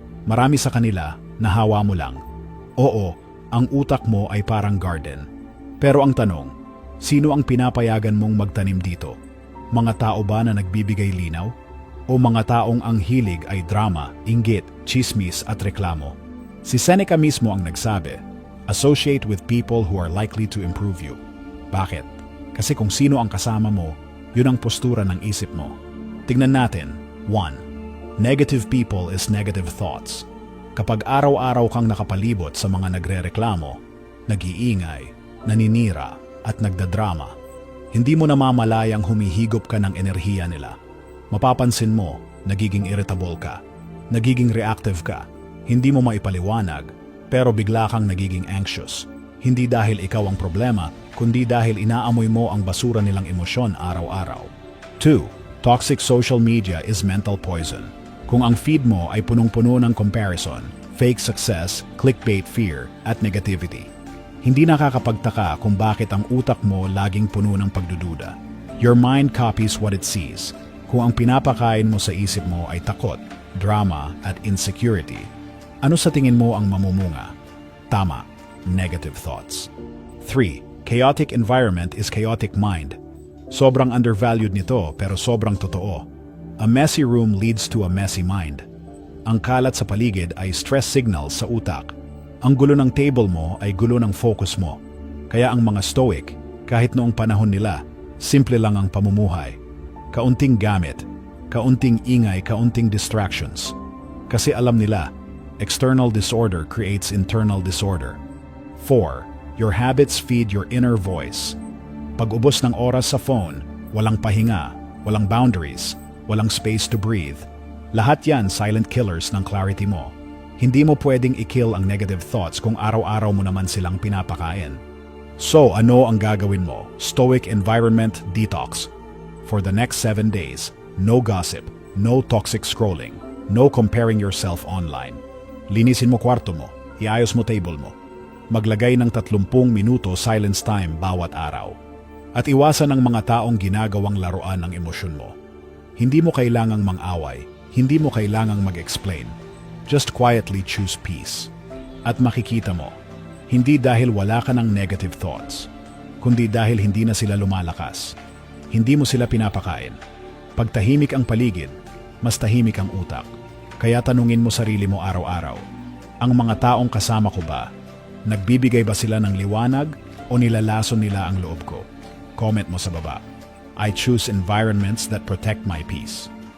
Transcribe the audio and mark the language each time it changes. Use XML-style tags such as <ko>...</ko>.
<tl>Marami sa kanila, nahawa mo lang. Oo, ang utak mo ay parang garden. Pero ang tanong, Sino ang pinapayagan mong magtanim dito? Mga tao ba na nagbibigay linaw? O mga taong ang hilig ay drama, inggit, chismis at reklamo? Si Seneca mismo ang nagsabi,</tl> <en>associate with people who are likely to improve you.</en> <tl>Bakit? Kasi kung sino ang kasama mo, yun ang postura ng isip mo. Tingnan natin. 1.</tl> <en>Negative people is negative thoughts.</en> <tl>Kapag araw-araw kang nakapalibot sa mga nagrereklamo, nag-iingay, naninira, at nagdadrama, hindi mo namamalayang humihigop ka ng enerhiya nila. Mapapansin mo, nagiging irritable ka, nagiging reactive ka, hindi mo maipaliwanag, pero bigla kang nagiging anxious. Hindi dahil ikaw ang problema, kundi dahil inaamoy mo ang basura nilang emosyon araw-araw. 2.</tl> <en>Toxic social media is mental poison.</en> <tl>Kung ang feed mo ay punong-puno ng comparison, fake success, clickbait fear, at negativity, hindi nakakapagtaka kung bakit ang utak mo laging puno ng pagdududa.</tl> <en>Your mind copies what it sees.</en> <tl>Kung ang pinapakain mo sa isip mo ay takot, drama, at insecurity, ano sa tingin mo ang mamumunga?</tl> <en>Tama, negative thoughts. 3. Chaotic environment is chaotic mind.</en> <tl>Sobrang undervalued nito pero sobrang totoo.</tl> <en>A messy room leads to a messy mind.</en> <tl>Ang kalat sa paligid ay stress signals sa utak. Ang gulo ng table mo ay gulo ng focus mo. Kaya ang mga stoic, kahit noong panahon nila, simple lang ang pamumuhay. Kaunting gamit, kaunting ingay, kaunting distractions. Kasi alam nila,</tl> <en>external disorder creates internal disorder. 4. Your habits feed your inner voice.</en> <tl>Pag ubos ng oras sa phone, walang pahinga, walang boundaries, walang</tl> <en>space to breathe.</en> <tl>Lahat yan silent killers ng clarity mo. Hindi mo pwedeng i-kill ang negative thoughts kung araw-araw mo naman silang pinapakain. So ano ang gagawin mo? Stoic environment detox.</tl> <en>For the next 7 days, no gossip, no toxic scrolling, no comparing yourself online.</en> <tl>Linisin mo kwarto mo, iayos mo table mo. Maglagay ng 30 minuto silence time bawat araw. At iwasan ang mga taong ginagawang laruan ng emosyon mo. Hindi mo kailangang mang-away, hindi mo kailangang mag-explain.</tl> <en>Just quietly choose peace.</en> <tl>At makikita mo, hindi dahil wala ka ng negative thoughts, kundi dahil hindi na sila lumalakas. Hindi mo sila pinapakain. Pag tahimik ang paligid, mas tahimik ang utak. Kaya tanungin mo sarili mo araw-araw, ang mga taong kasama ko ba, nagbibigay ba sila ng liwanag o nilalason nila ang loob ko? Comment mo sa baba.</tl> <en>I choose environments that protect my peace.</en>